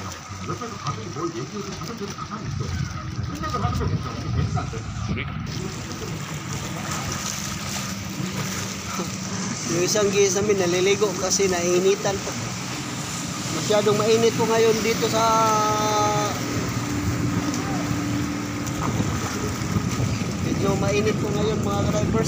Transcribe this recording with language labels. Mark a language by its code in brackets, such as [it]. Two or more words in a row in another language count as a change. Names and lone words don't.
[ko] 옆에서 가족이 뭘 얘기해도 가족들이 가만히 있어요. 생각을 하는 거겠죠. 이게 괜찮은데. [tl] Yung isang gis namin naliligo kasi nainitan po. Masyadong mainit po ngayon dito sa medyo mainit po ngayon mga ka-divers.